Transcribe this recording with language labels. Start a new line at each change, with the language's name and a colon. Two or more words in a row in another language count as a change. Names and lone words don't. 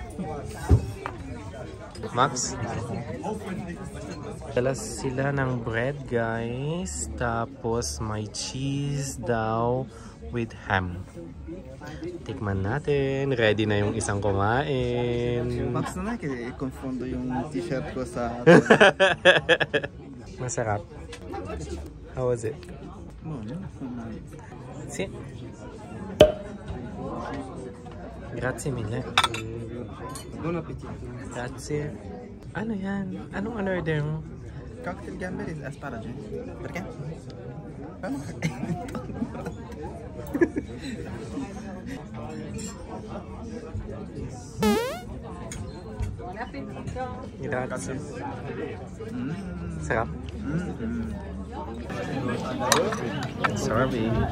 Filipino: Max? Dala sila ng bread, guys. Tapos may cheese daw with ham. Tikman natin. Ready na yung isang kumain. Max na i-confondo yung t-shirt ko sa... Masarap.
English: How was it?
Italian: Si? Grazie mille. Buon appetito. Grazie.
Filipino: Ano yan? Anong order mo?
Italian: Cocktail gamberi asparagus. Perché?
Filipino: Ano?
Italian: Grazie.
Filipino: Sarap. Sorry.